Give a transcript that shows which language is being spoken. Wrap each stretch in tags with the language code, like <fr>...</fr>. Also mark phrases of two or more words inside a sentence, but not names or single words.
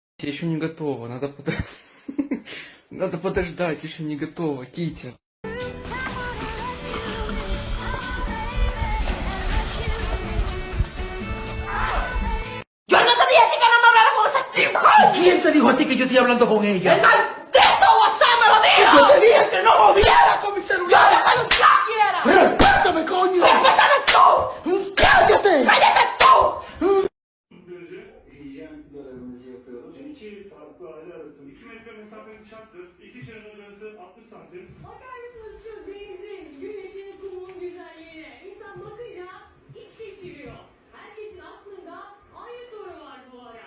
<ru>Еще не готово, надо подождать, еще не готово, Китя.</ru> <es>¡Yo no te dije que no me hablara con ese tipo! ¿Quién te dijo a ti que yo estoy hablando con ella? ¡El maldito WhatsApp me lo dijo! Yo te dije que no jodiera con mi celular. ¡Yo lo que yo quiera! ¡Respétame, coño! ¡Respétame tú! ¡Cállate! ¡Cállate tú!</es> <tr>Hijyen görevimizi yapıyoruz. İki farklı aile arasında 2 metre mesafeniz şarttır. İki şerit arası 60 santim. Bakar mısınız şu denizin, güneşin, kumun güzelliğine? İnsan bakınca iç geçiriyor. Herkesin aklında aynı soru var bu ara.</tr>